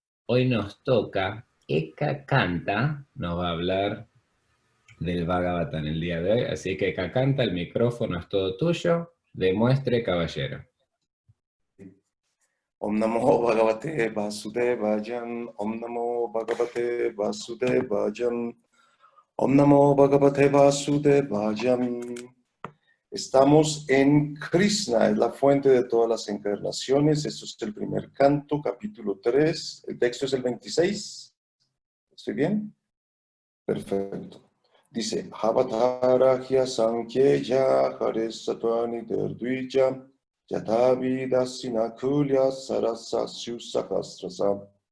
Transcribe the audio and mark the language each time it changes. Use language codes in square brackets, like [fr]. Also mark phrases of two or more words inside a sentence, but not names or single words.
[es] hoy nos toca, Eka Canta, nos va a hablar del Bhagavatam el día de hoy, así que Eka Canta, el micrófono es todo tuyo, demuestre caballero. [sa] Om Namo Bhagavate Vasudevaya, Om Namo Bhagavate Vasudevaya, Om Namo Bhagavate Vasudevaya. [es] Estamos en Krishna, es la fuente de todas las encarnaciones. Esto es el primer canto, capítulo 3. El texto es el 26. ¿Estoy bien? Perfecto. Dice, [sa] Avatarahya Sankyeya Hare Satvani Derdvija Yatavidasina Kulya Sarasasyu Sahasrasa.